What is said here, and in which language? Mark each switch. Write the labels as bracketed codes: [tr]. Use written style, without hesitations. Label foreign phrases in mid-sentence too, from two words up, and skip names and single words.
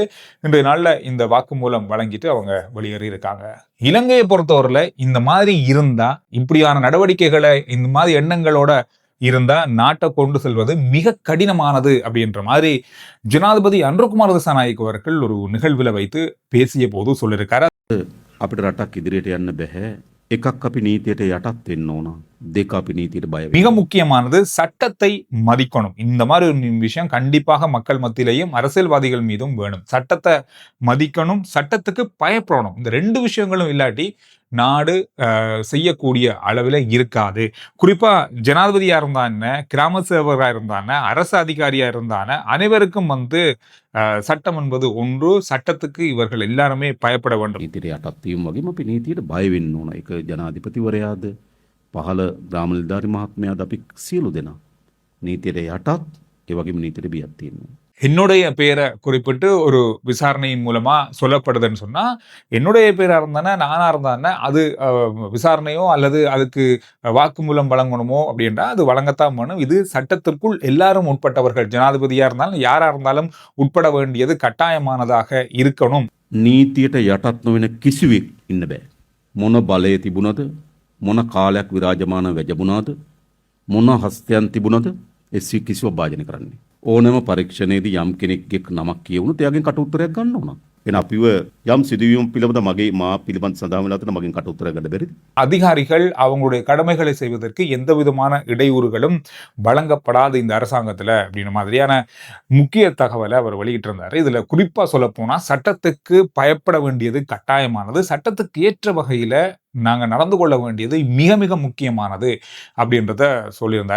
[ta] இன்றைய நாள்ல இந்த வாக்குமூலம் வழங்கிட்டு அவங்க வெளியேறி இருக்காங்க. இலங்கையை பொறுத்தவரையில இந்த மாதிரி இருந்தா, இப்படியான நடவடிக்கைகளை, இந்த மாதிரி எண்ணங்களோட இருந்தா நாட்டை கொண்டு செல்வது மிக கடினமானது அப்படின்ற மாதிரி ஜனாதிபதி அன்றகுமார் திசாநாயக்க அவர்கள் ஒரு நிகழ்வில் வைத்து பேசிய போது சொல்லியிருக்காரு. [si] අපිට රටක් ඉදිරියට යන්න බැහැ. එකක් අපි නීතියට යටත් වෙන්න ඕන. දෙක අපි නීතියට බය වෙන්න. [ta] மிக முக்கியமானது சட்டத்தை மதிக்கணும். இந்த மாதிரி ஒரு விஷயம் கண்டிப்பாக மக்கள் மத்தியிலையும் அரசியல்வாதிகள் மீதும் வேணும். சட்டத்தை மதிக்கணும், சட்டத்துக்கு பயப்படணும். இந்த 2 விஷயங்களும் இல்லாட்டி நாடு செய்யக்கூடிய அளவில் இருக்காது. குறிப்பா ஜனாதிபதியா இருந்தா என்ன, கிராம சேவகராக இருந்தான, அரசு அதிகாரியா இருந்தான, அனைவருக்கும் சட்டம் என்பது ஒன்று. சட்டத்துக்கு இவர்கள் எல்லாருமே பயப்பட வேண்டும். නීතියට යටත් වීම වගේම අපි නීතියට බය වෙන්න ඕන. ඒක ජනාධිපතිවරයාද පහළ ග්‍රාම නිලධාරි මහත්මයාද අපි සියලු දෙනා නීතියට යටත් ඒ වගේම නීතියට බියක් තියෙනවා. என்னுடைய பேரை குறிப்பிட்டு ஒரு விசாரணையின் மூலமா சொல்லப்படுதுன்னு சொன்னா, என்னுடைய பேரா இருந்தானே, நானா இருந்தானே, அது விசாரணையோ அல்லது அதுக்கு வாக்குமூலம் வழங்கணுமோ அப்படின்றா அது வழங்கத்தான் வேணும். இது சட்டத்திற்குள் எல்லாரும் உட்பட்டவர்கள். ஜனாதிபதியா இருந்தாலும் யாரா இருந்தாலும் உட்பட வேண்டியது கட்டாயமானதாக இருக்கணும். [si] නීතියට යටත් නොවන කිසිවෙක් ඉන්න බෑ. මොන බලය තිබුණද, මොන කාලයක් විරාජමාන වැජබුණාද, මොන හස්තයන් තිබුණද එසි කිසිව භාජනය කරන්නේ. ඕනෑම පරීක්ෂණයේදී යම් කෙනෙක්ගේ නමක් කියවුණොත් එයාගෙන් කට උත්තරයක් ගන්න ඕන. එන අපිව යම් සිදුවීම් පිළිබඳ මගේ මා පිළිබඳ සඳහන් වෙලා තියෙන මගෙන් කට උත්තරයක් ගන්න බැරිද? [ta] அதிகாரிகள் அவங்களுடைய கடமைகளை செய்வதற்கு எந்த விதமான இடையூறுகளும் வழங்கப்படாத இந்த அரசாங்கத்துல அப்படின்ற மாதிரியான முக்கிய தகவலை அவர் வெளியிட்டிருந்தாரு. இதுல குறிப்பா சொல்ல போனா சட்டத்துக்கு பயப்பட வேண்டியது கட்டாயமானது, சட்டத்துக்கு ஏற்ற வகையில நாங்க நடந்து கொள்ள வேண்டியது மிக மிக முக்கியமானது அப்படின்றத சொல்லியிருந்தாரு.